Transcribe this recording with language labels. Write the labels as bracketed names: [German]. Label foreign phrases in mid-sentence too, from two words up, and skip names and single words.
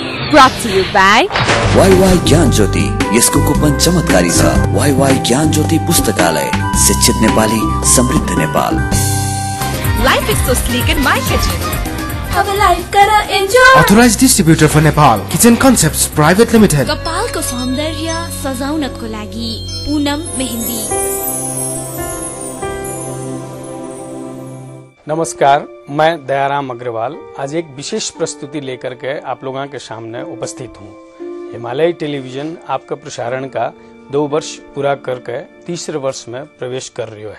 [English] Brought to you by [Nepali] YY ज्ञान ज्योति। यसको कुपन चमत्कारी छ। YY ज्ञान ज्योति पुस्तकालय, शिक्षित नेपाली, समृद्ध नेपाल। [English] Life is so sleek in my kitchen. [Nepali] अब लाइफ करा एन्जॉय। [English] Authorized distributor for Nepal, Kitchen Concepts Private Limited। [Nepali] कपालको सौन्दर्य सजाउनको लागि पूनम मेहंदी। [Hindi] नमस्कार, मैं दयाराम अग्रवाल आज एक विशेष प्रस्तुति लेकर के आप लोगों के सामने उपस्थित हूँ। हिमालय टेलीविजन आपका प्रसारण का 2 वर्ष पूरा करके तीसरे वर्ष में प्रवेश कर रही है।